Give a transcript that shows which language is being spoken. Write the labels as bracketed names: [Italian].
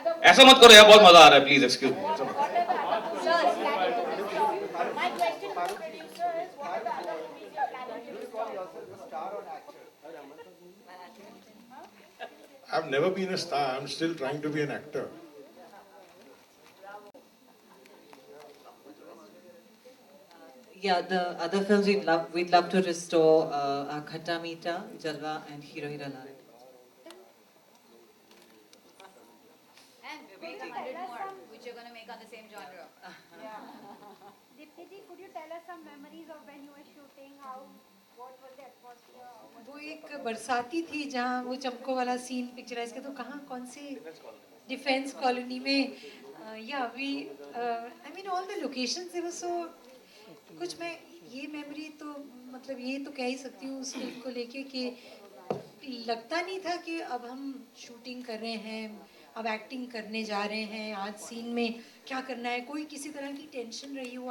[Hindi] ऐसा मत करो यार, बहुत मजा आ रहा है, [English] Please excuse me. My question to the producer is what are the other movies you're planning to do? I've never been a star. I'm still trying to be an actor. Yeah, the other films we'd love to restore are Khatta Meeta, Jalwa, and Hero Hira Laal. And wait 100 more, which you're going to make on the same genre. Dipti ji, could you tell us some memories of when you were shooting? What was the atmosphere? [Hindi] वो एक बरसाती थी जहाँ वो चमको वाला scene picturise किया, तो कहाँ कौन से डिफेंस कॉलोनी में या [English] we I mean all the locations they were so [Hindi] कुछ। मैं ये मेमोरी तो मतलब ये तो कह ही सकती हूँ उस फिल्म को लेके कि लगता नहीं था कि अब हम शूटिंग कर रहे हैं, अब एक्टिंग करने जा रहे हैं, आज सीन में क्या करना है, कोई किसी तरह की टेंशन रही हो।